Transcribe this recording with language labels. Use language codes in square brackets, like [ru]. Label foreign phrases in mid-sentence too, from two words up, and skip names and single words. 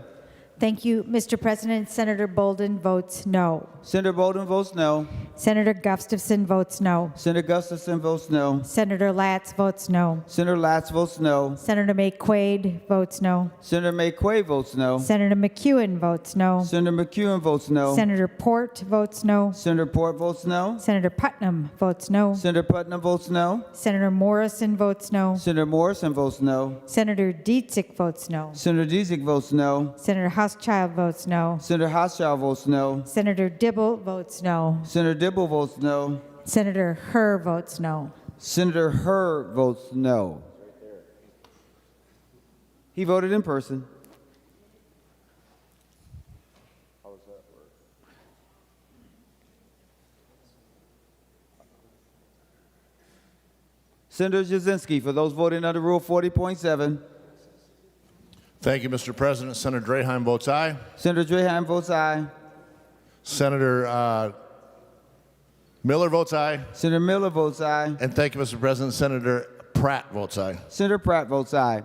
[en] Thank you, Mr. President. Senator Bolden votes no. Senator Bolden votes no. Senator Gustafson votes no. Senator Gustafson votes no. Senator Latz votes no. Senator Latz votes no. Senator McQuaid votes no. Senator McQuaid votes no. Senator McEwen votes no. Senator McEwen votes no. Senator Port votes no. Senator Port votes no. Senator Putnam votes no. Senator Putnam votes no. Senator Morrison votes no. Senator Morrison votes no. Senator Dietzick votes no. Senator Dietzick votes no. Senator Hauschild votes no. Senator Hauschild votes no. Senator Dibble votes no. Senator Dibble votes no. Senator Herr votes no. Senator Herr votes no. He voted in person. Senator Jasinski, for those voting under Rule 40.7. Thank you, Mr. President. Senator Draheim votes aye. Senator Draheim votes aye. Senator Miller votes aye. Senator Miller votes aye. And thank you, Mr. President. Senator Pratt votes aye. Senator Pratt votes aye.